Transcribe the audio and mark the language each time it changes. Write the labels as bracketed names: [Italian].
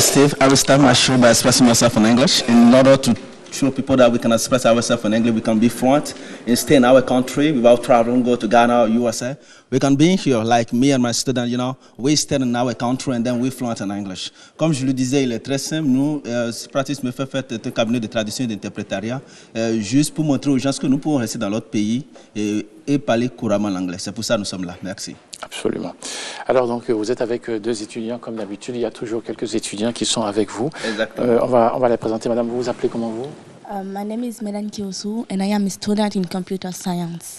[English] Steve, I will start my show by expressing myself in English. In order to show people that we can express ourselves in English, we can be fluent and stay in our country without traveling, go to Ghana or USA. We can be here, like me and my student, you know, we stay in our country and then we fluent in English. [French] Comme je le disais, il est très simple. Nous, Practice me fait un cabinet de traduction et d'interprétariat, juste pour montrer aux gens que nous pouvons rester dans l'autre pays et parler couramment l'anglais. C'est pour ça que nous sommes là. Merci. Absolument. Alors donc vous êtes avec deux étudiants comme d'habitude. Il y a toujours quelques étudiants qui sont avec vous. Exactement. On va les présenter. Madame, vous vous appelez comment vous? [English] My name is Melan Kiosu and I am a student in computer science.